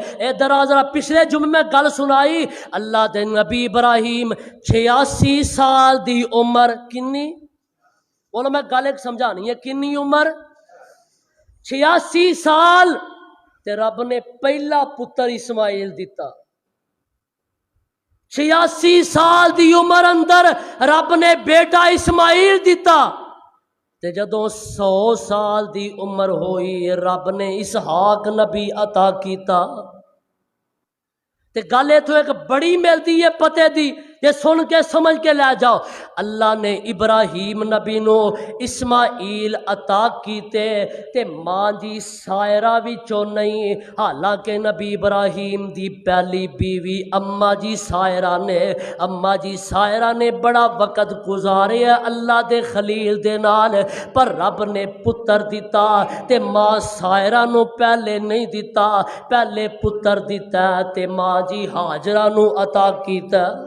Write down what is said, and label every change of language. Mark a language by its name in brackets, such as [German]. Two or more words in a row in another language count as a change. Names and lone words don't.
[Punjabi] ادھر ذرا پچھلے جمعے میں گل سنائی، اللہ دے نبی ابراہیم 86 سال دی عمر، کنی بولو، میں گل ایک سمجھانی ہے، کنی عمر؟ 86 سال تے رب نے پہلا پتر اسماعیل دیتا۔ 86 سال دی عمر اندر رب نے بیٹا اسماعیل دیتا، تے جدوں 100 سال دی عمر ہوئی رب نے اسحاق نبی عطا کیتا۔ تے گل اتھوں ایک بڑی ملتی ہے پتے دی، یہ سن کے سمجھ کے لے جاؤ۔ اللہ نے ابراہیم نبی نو اسماعیل عطا کیتے تے ماں جی سائرہ وچوں نہیں، حالانکہ نبی ابراہیم دی پہلی بیوی اما جی سائرہ نے بڑا وقت گزاریا اللہ دے خلیل دے نال، پر رب نے پتر دیتا تے ماں سائرہ نو پہلے نہیں دیتا، پہلے پتر دیتا تے ماں جی ہاجرہ نو عطا کیتا۔